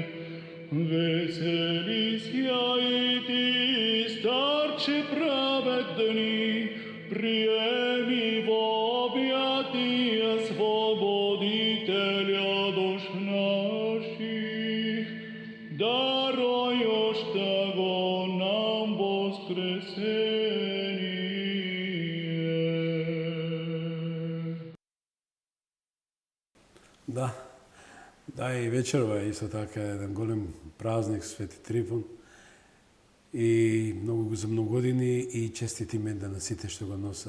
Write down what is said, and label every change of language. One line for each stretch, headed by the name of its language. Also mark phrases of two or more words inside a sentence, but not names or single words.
Church Slavic: Веселись я и ты, старче праведный, приеми во объятия Свободителя душ наших, даруешь того нам воскресение.
Macedonian: Да, и вечерва е исто така еден голем празник, Свети Трифон. И за многу години и честит имен на сите што го носат.